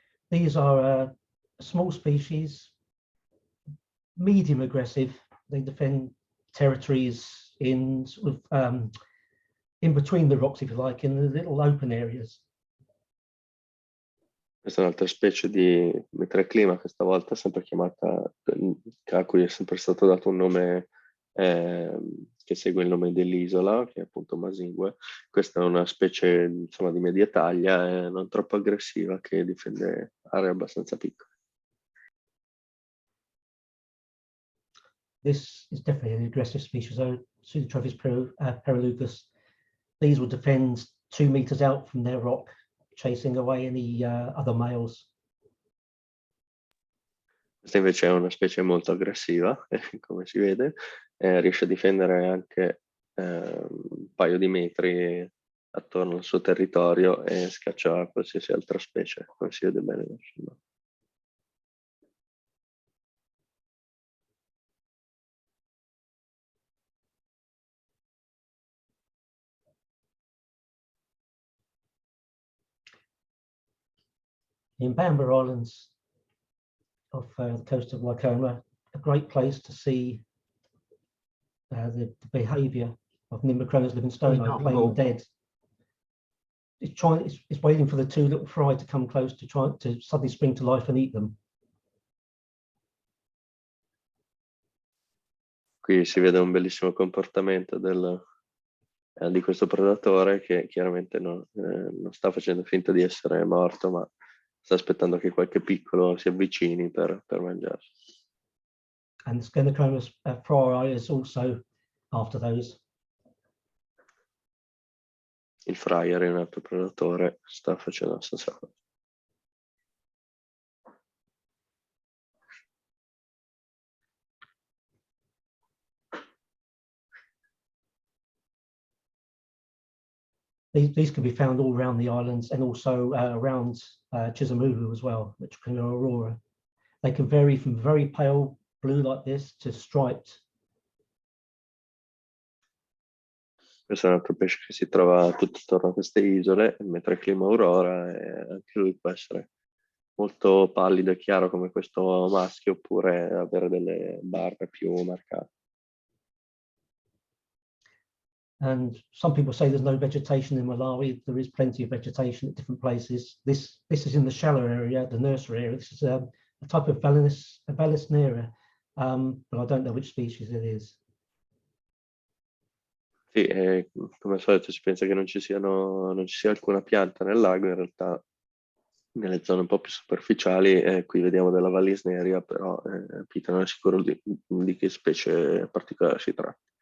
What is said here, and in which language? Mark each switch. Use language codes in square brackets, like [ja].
[en] These are a small species, medium aggressive. They defend territories in sort of in between the rocks, if you like, in the little open areas. [it] Questa è un'altra specie di Metroclima, questa volta sempre chiamata, a cui è sempre stato dato un nome che segue il nome dell'isola, che è appunto Masingue. Questa è una specie insomma di media taglia, non troppo aggressiva, che difende aree abbastanza piccole. [en] This is definitely an aggressive species, though. Pseudotropheus perilucus. These will defend 2 meters out from their rock, chasing away any other males. [it] Questa invece è una specie molto aggressiva, come si vede, riesce a difendere anche un paio di metri attorno al suo territorio e scaccia qualsiasi altra specie, come si vede bene nel film. [en] In Bamber Islands off the coast of Waikoma, a great place to see the behaviour of Nimbrocronus livingstoni playing dead. It's waiting for the 2 little fry to come close to try to suddenly spring to life and eat them. [it] Qui si vede un bellissimo comportamento di questo predatore, che chiaramente non sta facendo finta di essere morto, ma sta aspettando che qualche piccolo si avvicini per mangiarsi. [en] And Scenochromous fry is also after those. [it] Il fryer è un altro predatore, sta facendo la stessa cosa. [en] These can be found all around the islands, and also around Chisholm as well, Metroclima aurora. They can vary from very pale blue like this to striped. [it] Questo è un altro pesce che si trova tutto attorno a queste isole, il Metroclima aurora, e anche lui può essere molto pallido e chiaro come questo maschio, oppure avere delle barre più marcate. [en] And some people say there's no vegetation in Malawi. There is plenty of vegetation at different places. This is in the shallow area, the nursery area. This is a type of Vallisnera, but I don't know which species it is. [it] Sì, come al solito si pensa che non ci sia alcuna pianta nel lago, in realtà nelle zone un po' più superficiali, qui vediamo della Vallisneria, però Peter non è sicuro di che specie particolare si tratta.